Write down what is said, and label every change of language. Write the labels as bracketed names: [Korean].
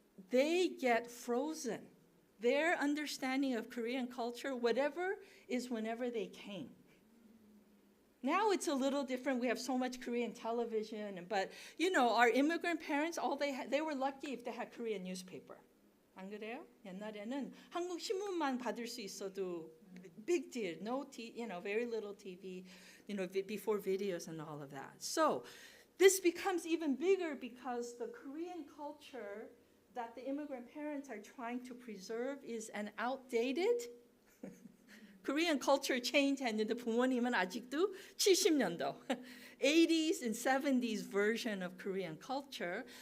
[English] They get frozen. Their understanding of Korean culture, whatever, is whenever they came. Now it's a little different. We have so much Korean television, but our immigrant parents, they were lucky if they had Korean newspaper. [Korean] 안 그래요? 옛날에는 한국 신문만 받을 수 있어도 [English] big deal. Very little TV, before videos and all of that. So this becomes even bigger because the Korean culture that the immigrant parents are trying to preserve is an outdated Korean culture change [Korean] 했는데 부모님은 아직도 70년도, [English] 80s and 70s version of Korean culture.